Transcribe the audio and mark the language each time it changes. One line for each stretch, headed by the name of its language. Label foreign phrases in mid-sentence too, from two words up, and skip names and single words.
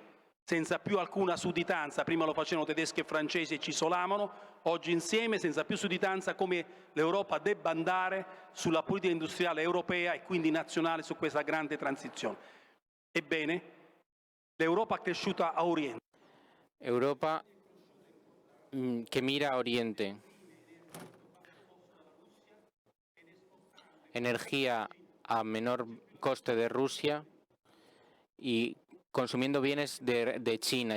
Italian: senza più alcuna sudditanza, prima lo facevano tedeschi e francesi e ci isolavano, oggi insieme senza più sudditanza come l'Europa debba andare sulla politica industriale europea e quindi nazionale su questa grande transizione. Ebbene, l'Europa è cresciuta a Oriente.
Spanish: Europa que mira a Oriente. Energía a menor coste de Rusia y consumiendo bienes de China.